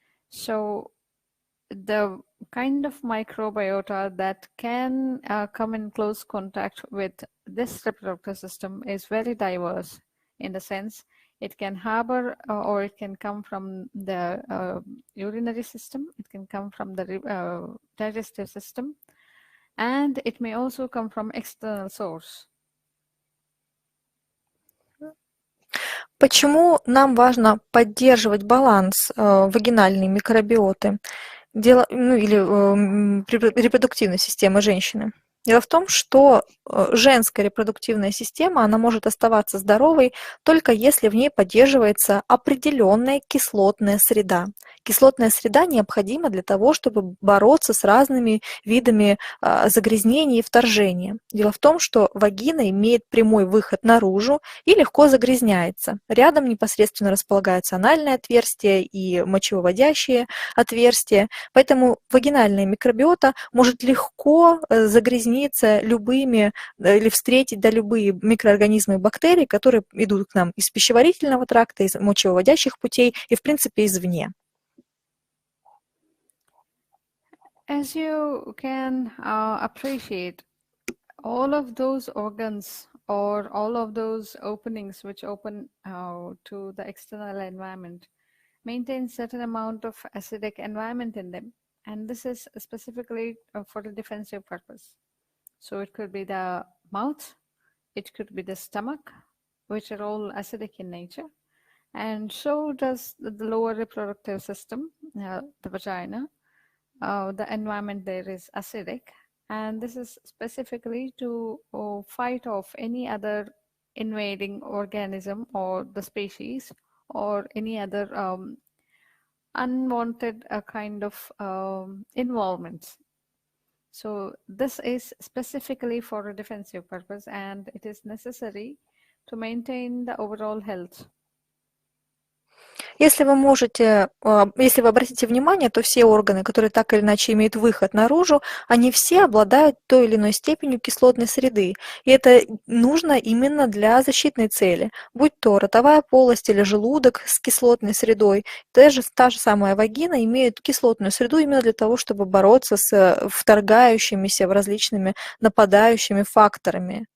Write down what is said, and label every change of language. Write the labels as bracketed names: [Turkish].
[English] So the kind of microbiota that can come in close contact with this reproductive system is very diverse. In the sense, it can harbor or it can come from the urinary system, it can come from the digestive system, and it may also come from external source. [Russian] Почему нам важно поддерживать баланс вагинальной микробиоты или репродуктивной системы женщины? Дело в том, что женская репродуктивная система, она может оставаться здоровой только если в ней поддерживается определенная кислотная среда. Кислотная среда необходима для того, чтобы бороться с разными видами загрязнений и вторжения. Дело в том, что вагина имеет прямой выход наружу и легко загрязняется. Рядом непосредственно располагаются анальное отверстие и мочевыводящие отверстия, поэтому вагинальная микробиота может легко загрязниться любыми или встретить любые микроорганизмы и бактерии, которые идут к нам из пищеварительного тракта, из мочевыводящих путей и, в принципе, извне. [English] As you can appreciate, all of those organs or all of those openings which open to the external environment maintain certain amount of acidic environment in them, and this is specifically for the defensive purpose. So it could be the mouth, it could be the stomach, which are all acidic in nature, and so does the lower reproductive system, the vagina. The environment there is acidic, and this is specifically to fight off any other invading organism or the species or any other unwanted kind of involvements. So this is specifically for a defensive purpose, and it is necessary to maintain the overall health. [Russian] Если вы можете, если вы обратите внимание, то все органы, которые так или иначе имеют выход наружу, они все обладают той или иной степенью кислотной среды. И это нужно именно для защитной цели. Будь то ротовая полость или желудок с кислотной средой, даже та же самая вагина имеет кислотную среду именно для того, чтобы бороться с вторгающимися в различными нападающими факторами.